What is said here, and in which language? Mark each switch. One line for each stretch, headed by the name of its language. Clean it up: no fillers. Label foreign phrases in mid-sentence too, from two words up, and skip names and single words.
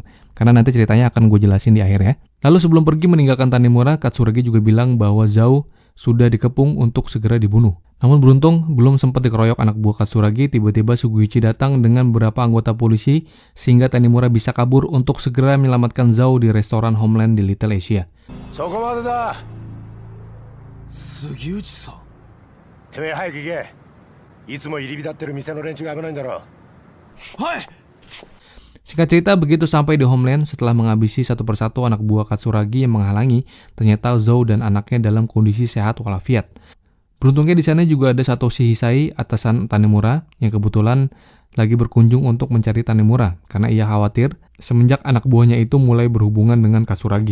Indonesian: Karena nanti ceritanya akan gue jelasin di akhir ya. Lalu sebelum pergi meninggalkan Tanimura, Katsuragi juga bilang bahwa Zhao sudah dikepung untuk segera dibunuh. Namun beruntung, belum sempat dikeroyok anak buah Katsuragi, tiba-tiba Suguichi datang dengan beberapa anggota polisi sehingga Tanimura bisa kabur untuk segera menyelamatkan Zhao di restoran Homeland di Little Asia.
Japanese: そこまでだ。杉内さん。てめえ早く行け。いつも入り浸ってる店の連中が危ないんだろ。はい。
Indonesian: Singkat cerita, begitu sampai di Homeland, setelah menghabisi satu persatu anak buah Katsuragi yang menghalangi, ternyata Zhao dan anaknya dalam kondisi sehat walafiat. Beruntungnya di sana juga ada Satoshi Hisai, atasan Tanimura, yang kebetulan lagi berkunjung untuk mencari Tanimura, karena ia khawatir semenjak anak buahnya itu mulai berhubungan dengan Katsuragi.